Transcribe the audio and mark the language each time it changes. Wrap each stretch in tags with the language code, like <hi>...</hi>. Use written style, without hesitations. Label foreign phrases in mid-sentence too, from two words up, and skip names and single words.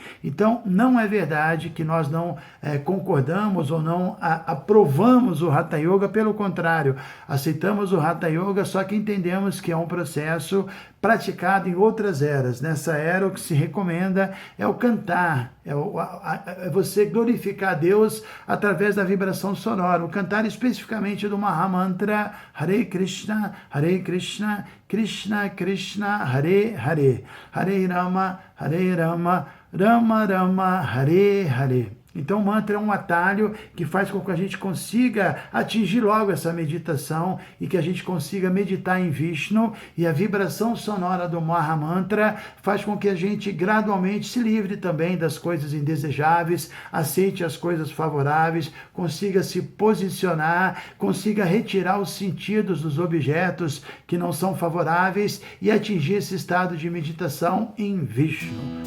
<pt>Então, não é verdade que nós não concordamos ou não aprovamos o Hatha Yoga, pelo contrário, aceitamos o Hatha Yoga, só que entendemos que é um processo praticado em outras eras. Nessa era, o que se recomenda é o cantar, é você glorificar a Deus através da vibração sonora, o cantar especificamente do Mahamantra Hare Krishna, Krishna Krishna, Hare Hare, Hare Rama, Rama Rama, Hare Hare. Então o mantra é um atalho que faz com que a gente consiga atingir logo essa meditação e que a gente consiga meditar em Vishnu, e a vibração sonora do Mahamantra faz com que a gente gradualmente se livre também das coisas indesejáveis, aceite as coisas favoráveis, consiga se posicionar, consiga retirar os sentidos dos objetos que não são favoráveis e atingir esse estado de meditação em Vishnu.</pt>